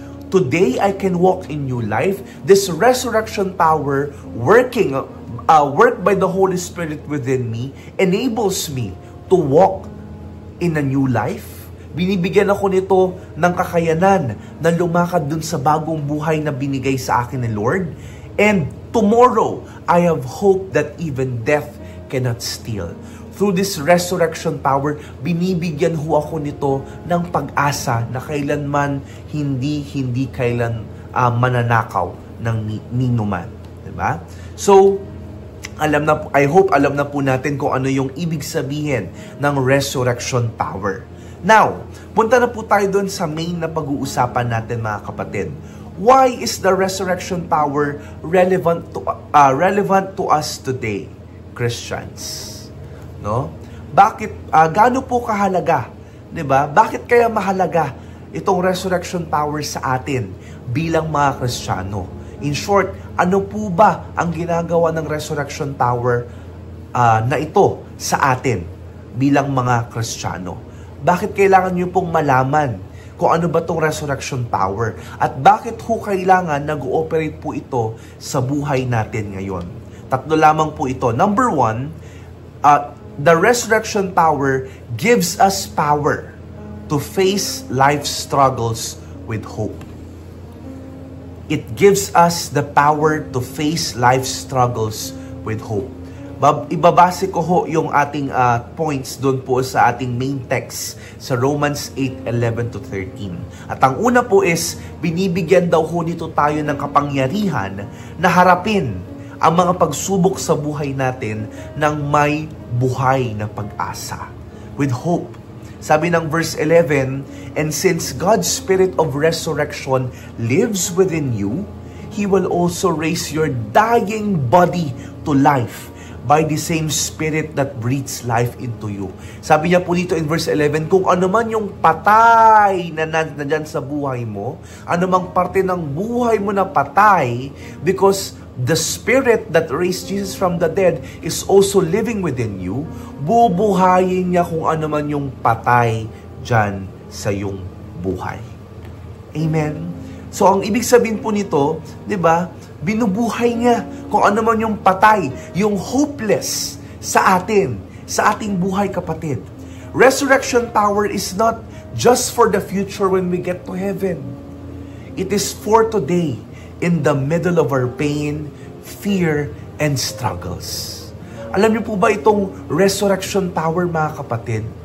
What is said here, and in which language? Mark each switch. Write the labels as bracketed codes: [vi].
[en] Today, I can walk in new life. This resurrection power work by the Holy Spirit within me enables me to walk in a new life. [tl] Binibigyan ako nito ng kakayanan na lumakad dun sa bagong buhay na binigay sa akin ni Lord. [en] And tomorrow, I have hope that even death cannot steal. Through this resurrection power, [tl] binibigyan ho ako nito ng pag-asa na kailanman hindi kailan mananakaw ng ninuman. Diba? So, I hope alam na po natin kung ano yung ibig sabihin ng resurrection power. Now, punta na po tayo doon sa main na pag-uusapan natin, mga kapatid. [en] Why is the resurrection power relevant to us today, Christians? [tl] No? Bakit gaano po kahalaga, 'di ba? Bakit kaya mahalaga itong resurrection power sa atin bilang mga Kristiyano? In short, ano po ba ang ginagawa ng resurrection power na ito sa atin bilang mga Kristiyano? Bakit kailangan niyo pong malaman kung ano ba itong resurrection power? At bakit ho kailangan nag-ooperate po ito sa buhay natin ngayon? Tatlo lamang po ito. [en] Number 1, the resurrection power gives us power to face life's struggles with hope. It gives us the power to face life's struggles with hope. [tl] Ibabase ko ho yung ating points doon po sa ating main text sa Romans 8:11-13. At ang una po is, binibigyan daw ho nito tayo ng kapangyarihan na harapin ang mga pagsubok sa buhay natin ng may buhay na pag-asa. [en] With hope. [tl] Sabi ng [en] verse 11, and since God's Spirit of resurrection lives within you, He will also raise your dying body to life by the same Spirit that breathes life into you. [tl] Sabi niya po dito in verse 11, kung ano man yung patay na nandyan sa buhay mo, ano mang parte ng buhay mo na patay, [en] because the Spirit that raised Jesus from the dead is also living within you, [tl] bubuhayin niya kung ano man yung patay dyan sa iyong buhay. Amen? So, ang ibig sabihin po nito, di ba, binubuhay niya kung ano man yung patay, yung hopeless sa atin, sa ating buhay, kapatid. [en] Resurrection power is not just for the future when we get to heaven. It is for today, in the middle of our pain, fear, and struggles. [tl] Alam niyo po ba itong resurrection power, mga kapatid?